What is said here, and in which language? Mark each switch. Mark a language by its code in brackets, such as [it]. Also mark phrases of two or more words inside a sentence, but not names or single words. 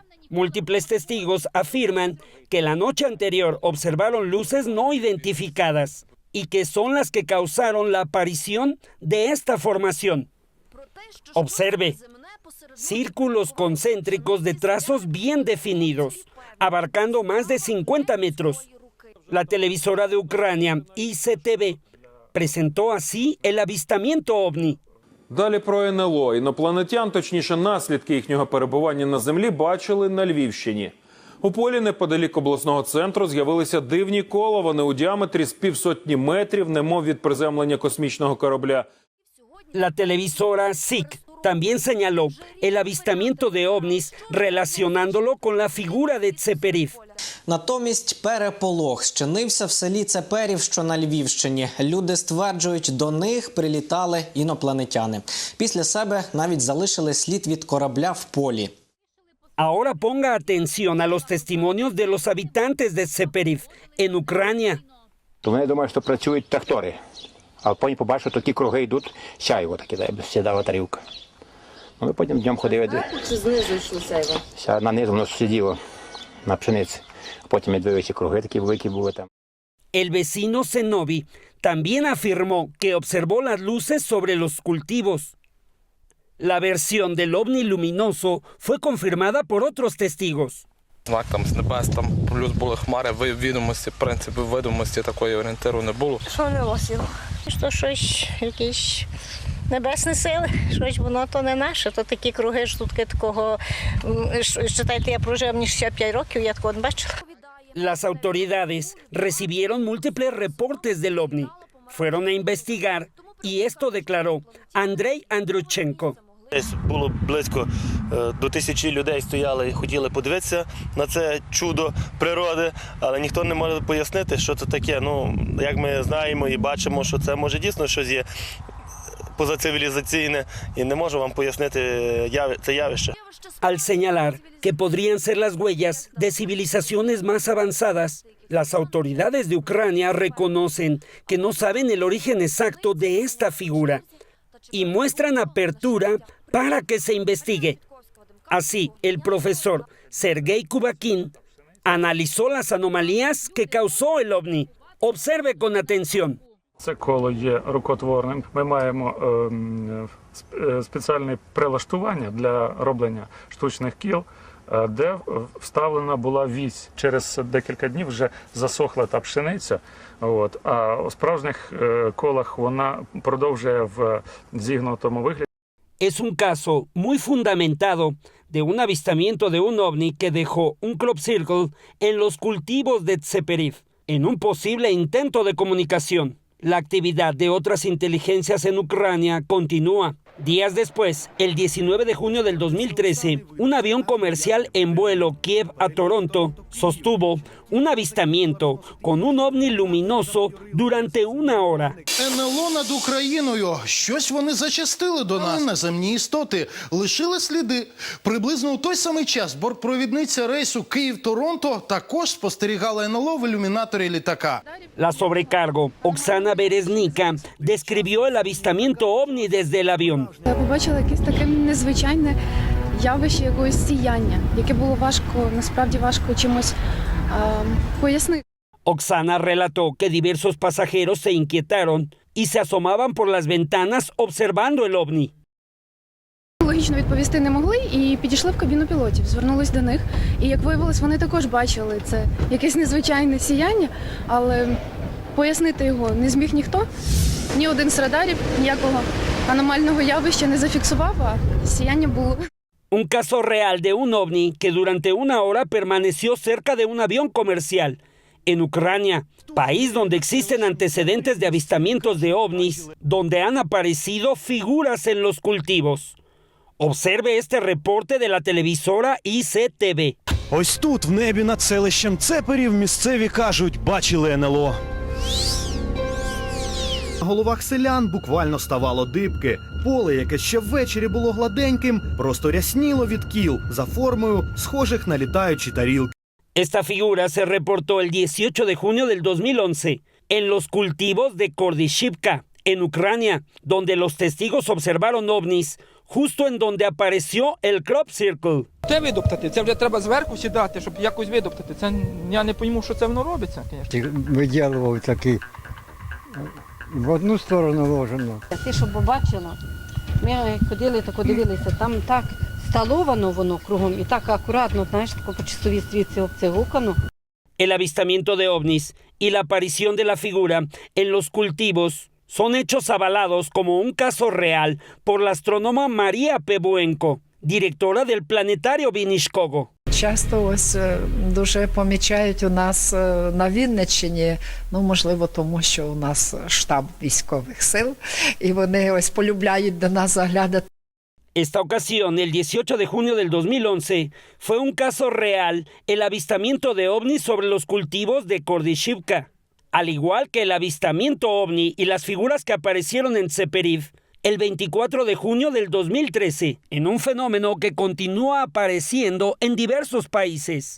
[es] Múltiples testigos afirman que la noche anterior observaron luces no identificadas y que son las que causaron la aparición de esta formación. Observe, círculos concéntricos de trazos bien definidos, abarcando más de 50 metros. La televisora de Ucrania, ICTV, presentó así el avistamiento ovni. [uk] Далі про НЛО. Інопланетян, точніше наслідки їхнього перебування на Землі, бачили на Львівщині. У полі неподалік обласного центру з'явилися дивні коловани у діаметрі з 150 метрів, немов від приземлення космічного корабля. [es] La televisora SIC también señaló el avistamiento de ovnis relacionándolo con la figura de Tseperif. [uk] Натомість переполох щинився в селі Цеперів, що на Львівщині. Люди стверджують, до них прилітали інопланетяни. Після себе навіть залишили слід від корабля в полі. [es] Ahora ponga atención a los testimonios de los habitantes de Tseperif en Ucrania. [uk] То вони думають, що працюють трактори. А потім побачив, такі круги йдуть, сяйво таке, сідала тарілка. Ми потім днем ходили. Чи знизу йшло сяйво? На низу воно сиділо на пшениці. Потім ми дивилися, круги такі великі були там. [es] El vecino Zenobi también afirmó que observó las luces sobre los cultivos. La versión del ovni luminoso fue confirmada por otros testigos. [uk] Знак там з небес, там плюс були хмари, відомості, в принципі, видимості такої орієнтиру не було. Що не осіло? Що щось, якісь небесні сили, щось воно то не наше, то такі круги ж тут такого, читайте, я прожив мені 65 років, я такого не бачила. [es] Las autoridades recibieron múltiples reportes del ovni. Fueron a investigar y esto declaró Andrei Andruychenko. [uk] Десь було близько до 1000 людей стояли і хотіли подивитися на це чудо природи, але ніхто не може пояснити, що це таке. Ну, як ми знаємо і бачимо, що це може дійсно щось є позацивілізаційне, і не можу вам пояснити це явище. [es] Al señalar que podrían ser las huellas de civilizaciones más avanzadas, las autoridades de Ucrania reconocen que no saben el origen exacto de esta figura y muestran apertura para que se investigue. Así, el profesor Sergei Kubakin analizó las anomalías que causó el ovni. Observe con atención. [uk] Це коло є рукотворним. Ми маємо спеціальне прилаштування для роблення штучних кіл, де вставлена була вісь. Через декілька днів вже засохла та пшениця, а у справжніх колах вона продовжує в зігнутому вигляді. [es] Es un caso muy fundamentado de un avistamiento de un ovni que dejó un [en] crop circle [es] en los cultivos de Tseperif, en un posible intento de comunicación. La actividad de otras inteligencias en Ucrania continúa. Días después, el 19 de junio del 2013, un avión comercial en vuelo Kiev a Toronto sostuvo un avistamiento con un ovni luminoso durante 1 hora. [uk] НЛО над Україною. Щось вони зачастили до нас. Наземні істоти лишили сліди. Приблизно у той самий час бортпровідниця рейсу Київ-Торонто також спостерігала НЛО в ілюмінаторі літака. [es] La sobrecargo, Oksana Bereznika, describió el avistamiento ovni desde el avión. [uk] Я побачила якесь таке незвичайне явище якогось сіяння, яке було важко, насправді важко чимось пояснити. [es] Oksana relató que diversos pasajeros se inquietaron y se asomaban por las ventanas observando el ovni. [uk] Логічно відповісти не могли і підійшли в кабіну пілотів, звернулись до них. І як виявилось, вони також бачили це якесь незвичайне сіяння, але пояснити його не зміг ніхто. Ні один з радарів ніякого аномального явища не зафіксував, а сіяння було. [es] Un caso real de un ovni que durante 1 hora permaneció cerca de un avión comercial. En Ucrania, país donde existen antecedentes de avistamientos de ovnis, donde han aparecido figuras en los cultivos. Observe este reporte de la televisora ICTV. [uk] Ось тут, в небі над селищем Цеперів, місцеві кажуть, бачили НЛО. На головах селян буквально ставало дибки. Поле, яке ще ввечері було гладеньким, просто рясніло від кіл за формою, схожих на літаючі тарілки. [es] Esta figura se reportó el 18 de junio del 2011 en los cultivos de Kordishivka, en Ucrania, donde los testigos observaron ovnis justo en donde apareció el [en] crop circle. [uk] Де видоптати? Це вже треба зверху сідати, щоб якось видоптати. Це я не розумію, що це воно робиться, звісно. Виділував такий в одну сторону ложено. Ти що побачила? Ми ходили, так дивилися, там так сталовано воно кругом і так акуратно, знаєш, тако по часовій стрілці обцегукано. [es] El avistamiento de ovnis y la aparición de la figura en los cultivos son hechos avalados como un caso real por la astrónoma María Pebuenko, directora del planetario Vinishkogo. [uk] Часто ось дуже помічають у нас на Вінниччині, ну, можливо, тому що у нас штаб військових сил, і вони ось полюбляють до нас заглядати. [es] Esta ocasión, el 18 de junio del 2011, fue un caso real el avistamiento de ovnis sobre los cultivos de Kordishivka, al igual que el avistamiento ovni y las figuras que aparecieron en Tseperiv el 24 de junio del 2013, en un fenómeno que continúa apareciendo en diversos países.